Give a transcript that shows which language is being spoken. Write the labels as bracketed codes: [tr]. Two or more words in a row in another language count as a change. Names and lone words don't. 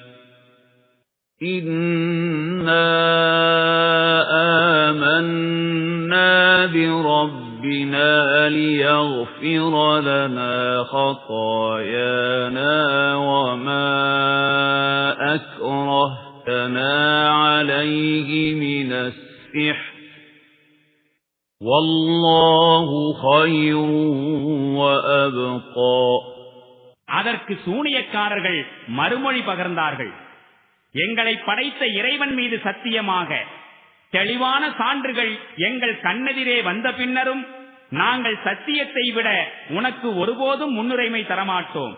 [ar] إِنَّا آمَنَّا بِرَبِّنَا لِيَغْفِرَ لَنَا خَطَايَانَا وَمَا أَكْرَهْتَنَا عَلَيْهِ مِنَ السِّحْرِ وَاللَّهُ خَيْرٌ وَأَبْقَى. [ta] அதற்கு சூனியக்காரர்கள் மறுமொழி பகர்ந்தார்கள், எங்களை படைத்த இறைவன் மீது சத்தியமாக தெளிவான சான்றுகள் எங்கள் கண்ணெதிரே வந்த பின்னரும் நாங்கள் சத்தியத்தை விட உனக்கு ஒருபோதும் முன்னுரிமை தரமாட்டோம்.